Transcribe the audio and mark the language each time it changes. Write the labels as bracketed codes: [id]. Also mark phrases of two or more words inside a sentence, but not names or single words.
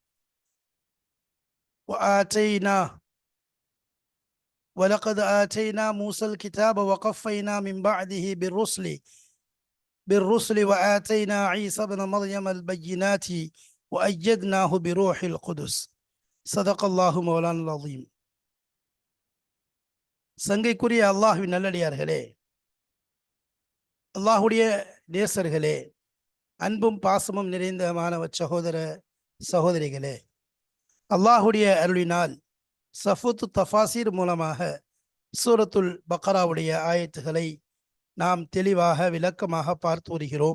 [ar] ولقد آتينا موسى الكتاب وقفينا من بعده بالرسل وآتينا عيسى بن مريم البينات وأيدناه بروح القدس صدق الله مولانا العظيم. [ta] சங்கைக்குரிய அல்லாஹ்வின் நல்லடியார்களே, அல்லாஹுடைய நேசர்களே, அன்பும் பாசமும் நிறைந்த மாணவ சகோதர சகோதரிகளே, அல்லாஹுடைய அருளினால் சஃபுத்து தஃபாசீர் மூலமாக சூரத்துல் பக்ராவுடைய ஆயத்துகளை நாம் தெளிவாக விளக்கமாக பார்த்து வருகிறோம்.